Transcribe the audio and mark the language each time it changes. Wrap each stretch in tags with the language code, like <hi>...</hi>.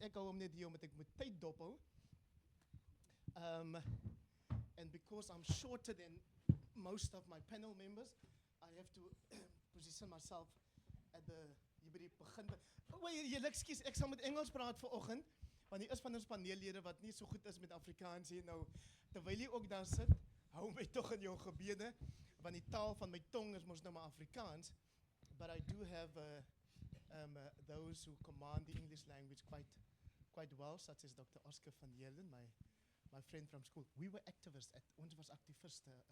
<af>Ek hou hom net hier omdat ek moet tyd dophou.</af> <en>And because I'm shorter than most of my panel members, I have to position myself at the</en> <af>hier begin. Julle ekskuus, ek sal met Engels praat vanoggend, want hier is van ons paneellede wat nie so goed is met Afrikaans hier nou. Terwyl jy ook daar sit, hou my tog in jou gebede, want die taal van my tong is mos nou maar Afrikaans.</af> <en>But I do have those who command the English language quite well, such as Dr. Oscar van Heerden, my friend from school. We were activists,</en> <af>ons was activiste.</af>